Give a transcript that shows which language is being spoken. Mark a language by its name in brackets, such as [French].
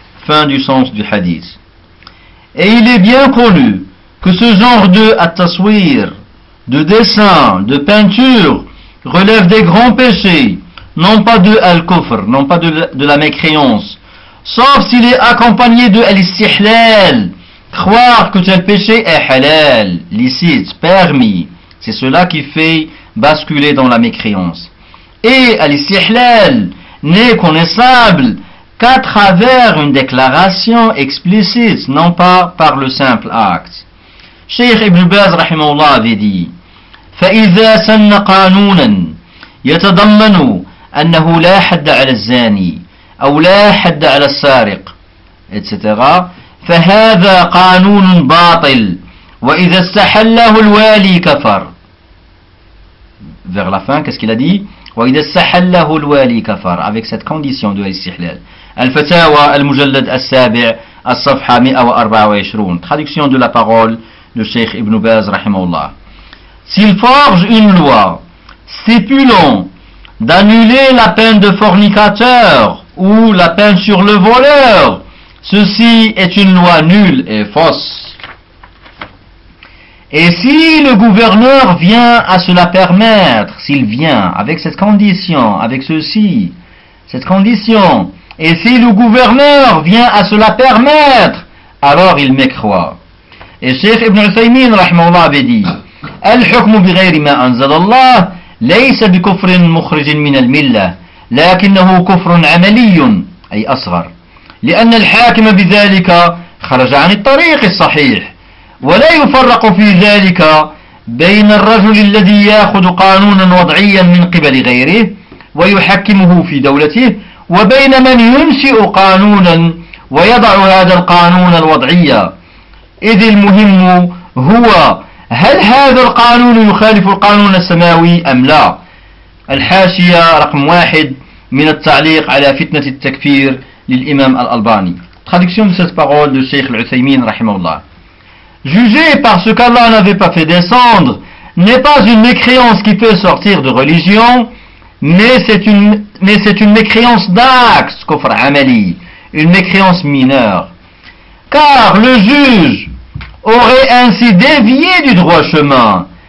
[French] Fin du sens du hadith. Et il est bien connu que ce genre de at-taswir, de dessin, de peinture, relève des grands péchés, non pas de al-kufr, non pas de la mécréance, sauf s'il est accompagné de al-istihlal, croire que tel péché est halal, licite, permis. C'est cela qui fait basculer dans la mécréance. Et al-istihlal n'est connaissable qu'à travers une déclaration explicite, non pas par le simple acte. Cheikh Ibn Baz, rahimahullah, avait dit, [Arabic] فَإِذَا سَنَّ قَانُونًا يَتَضَمَّنُوا أَنَّهُ لَا حَدَّ عَلَى الزَّانِي أَوْ لَا حَدَّ عَلَى السَّارِقِ etc. فَهَذَا قَانُونٌ بَاطِلٌ وَإِذَا اسْتَحَلَّهُ الْوَالِي كَفَرٌ. [French] Vers la fin, qu'est-ce qu'il a dit? [Arabic] وَإِذَا اسْتَحَلَّهُ الْوَالِي كَفَرٌ. [French] Avec cette condition de l'istihlal. Al-Fatawa, al-Mujallad, al-Sabi', al-Safha, 124. Traduction de la parole de Cheikh Ibn Baz, rahimahullah. S'il forge une loi stipulant d'annuler la peine de fornicateur ou la peine sur le voleur, ceci est une loi nulle et fausse. Et si le gouverneur vient à se la permettre, s'il vient avec cette condition, avec ceci, cette condition, et si le gouverneur vient à se la permettre, alors il mécroit. Et Cheikh Ibn Uthaymin, rahimahullah, avait dit, [Arabic] الحكم بغير ما أنزل الله ليس بكفر مخرج من الملة لكنه كفر عملي أي أصغر لأن الحاكم بذلك خرج عن الطريق الصحيح ولا يفرق في ذلك بين الرجل الذي يأخذ قانونا وضعيا من قبل غيره ويحكمه في دولته وبين من ينشئ قانونا ويضع هذا القانون الوضعي إذ المهم هو هل هذا القانون يخالف القانون السماوي أم لا؟ الحاشية رقم واحد من التعليق على فتنة التكفير للإمام الألباني. [French] Traduction de cette parole de Cheikh Al-Uthaymin, rahimahullah. Juger par ce qu'Allah n'avait pas fait descendre n'est pas une mécréance qui peut sortir de religion, mais c'est une mécréance d'axe, kufr amali, une mécréance mineure. Car le juge aurait ainsi dévié du droit chemin.